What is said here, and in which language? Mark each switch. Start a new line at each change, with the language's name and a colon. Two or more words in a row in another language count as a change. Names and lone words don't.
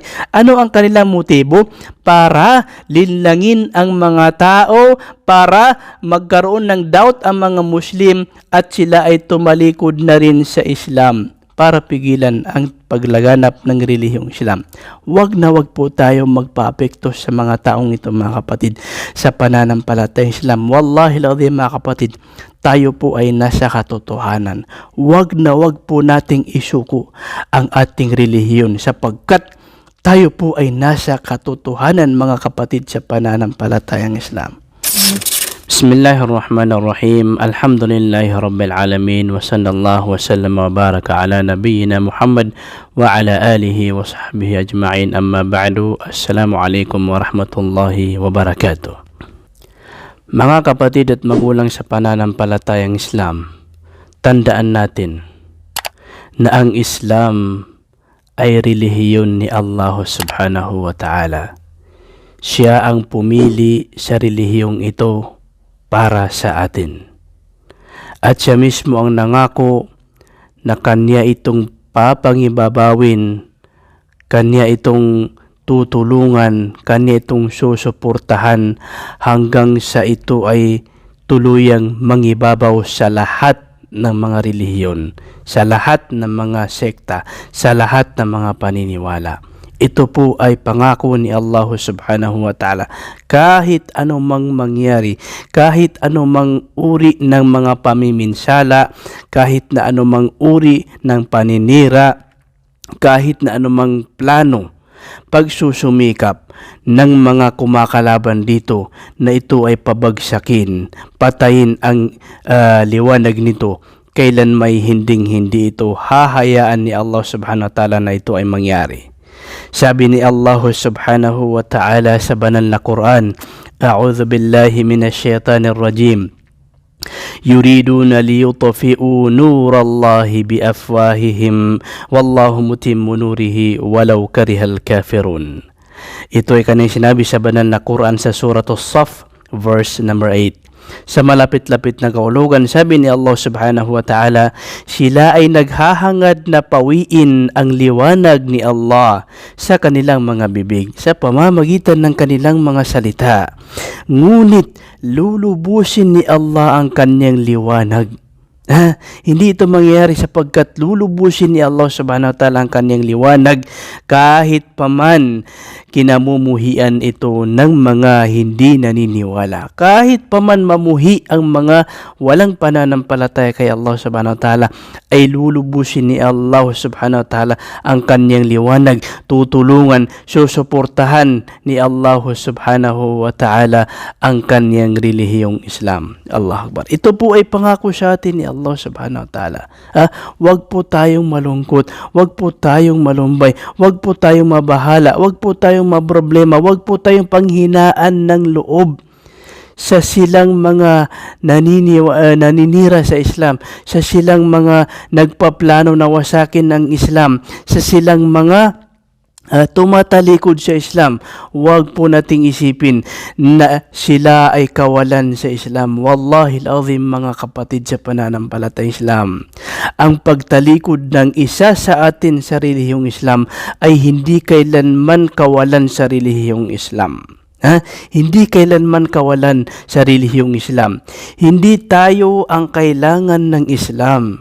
Filipino: Ano ang kanilang motibo? Para linlangin ang mga tao, para magkaroon ng doubt ang mga Muslim at sila ay tumalikod na rin sa Islam para pigilan ang paglaganap ng relihiyong Islam. Wag na wag po tayo magpaapekto sa mga taong ito, mga kapatid, sa pananampalatayang Islam.
Arabic: والله العظيم,
Filipino: mga kapatid, tayo po ay nasa katotohanan. Wag na wag po nating isuko ang ating relihiyon sapagkat tayo po ay nasa katotohanan, mga kapatid, sa pananampalatayang Islam.
Arabic: بسم الله الرحمن الرحيم. الحمد لله رب العالمين وصلى الله وسلم وبارك على نبينا محمد وعلى آله وصحبه أجمعين. أما بعد. السلام عليكم ورحمة الله وبركاته.
Filipino: Mga kapatid at magulang sa pananampalatayang Islam, tandaan natin na ang Islam ay relihiyon ni Allah
Arabic: سبحانه وتعالى.
Filipino: Siya ang pumili sa relihiyong ito para sa atin. At siya mismo ang nangako na kanya itong papangibabawin, kanya itong tutulungan, kanya itong susuportahan hanggang sa ito ay tuluyang mangibabaw sa lahat ng mga relihiyon, sa lahat ng mga sekta, sa lahat ng mga paniniwala. Ito po ay pangako ni Allah
Arabic: سبحانه وتعالى.
Filipino: Kahit anumang mangyari, kahit anumang uri ng mga pamiminsala, kahit na anumang uri ng paninira, kahit na anumang plano, pagsusumikap ng mga kumakalaban dito na ito ay pabagsakin, patayin ang liwanag nito, kailan may hinding-hindi ito hahayaan ni Allah
Arabic: سبحانه وتعالى
Filipino: na ito ay mangyari. Sabi ni Allah
Arabic: سبحانه وتعالى
Filipino: sa banal na Quran,
Arabic: أعوذ بالله من الشيطان الرجيم. يريدون ليطفئوا نور الله بأفواههم والله متم نوره ولو كره الكافرون.
Filipino: Ito ay kanyang sinabi sa banal na Quran sa Surah As-Saff
English: verse number
Filipino: 8. Sa malapit-lapit na kahulugan, sabi ni Allah
Arabic: سبحانه وتعالى,
Filipino: sila ay naghahangad na pawiin ang liwanag ni Allah sa kanilang mga bibig sa pamamagitan ng kanilang mga salita. Ngunit lulubusin ni Allah ang kanyang liwanag. Hindi ito mangyayari sapagkat lulubusin ni Allah
Arabic: سبحانه وتعالى
Filipino: ang kanyang liwanag kahit paman kinamumuhian ito ng mga hindi naniniwala. Kahit paman mamuhi ang mga walang pananampalataya kay Allah
Arabic: سبحانه وتعالى,
Filipino: ay lulubusin ni Allah
Arabic: سبحانه وتعالى
Filipino: ang kanyang liwanag. Tutulungan, susuportahan ni Allah
Arabic: سبحانه وتعالى
Filipino: ang kanyang relihiyong Islam.
Arabic: الله أكبر.
Filipino: Ito po ay pangako sa atin ni Allah
Arabic: سبحانه وتعالى.
Filipino: Wag po tayong malungkot, wag po tayong malumbay, wag po tayong mabahala, wag po tayong maproblema, wag po tayong panghinaan ng loob sa silang mga naninira sa Islam, sa silang mga nagpaplano na wasakin ng Islam, sa silang mga tumatalikod sa Islam. Huwag po nating isipin na sila ay kawalan sa Islam.
Arabic: والله العظيم,
Filipino: mga kapatid sa pananampalatayang Islam, ang pagtalikod ng isa sa atin sa relihiyong Islam ay hindi kailanman kawalan sa relihiyong Islam. Hindi kailanman kawalan sa relihiyong Islam. Hindi tayo ang kailangan ng Islam.